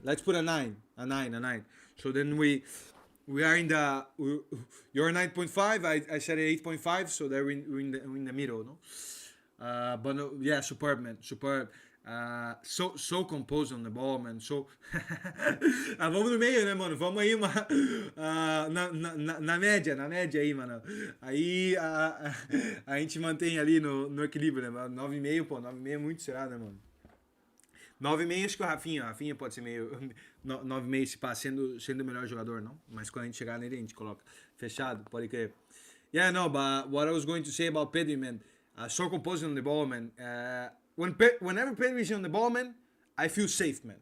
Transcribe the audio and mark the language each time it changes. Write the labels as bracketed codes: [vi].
[en] Let's put a 9, a 9. So then we are in the you're 9.5. I said 8.5. So we're in the middle, no. But no, yeah, superb, man, superb. So composed on the ball, man. [pt] So vamos no meio, né, mano? Vamos aí na média aí, mano. Aí a gente mantém ali no equilíbrio, né? 9,5, pô, 9,5 é muito será, né, mano? 9,5 acho que o Rafinha pode ser meio 9,5 se passa sendo o melhor jogador, não? Mas quando a gente chegar nele a gente coloca fechado, pode crer. [en] Yeah, no, but what I was going to say about Pedri, man, so composed on the ball, man. Whenever Pedri is on the ball, man, I feel safe, man.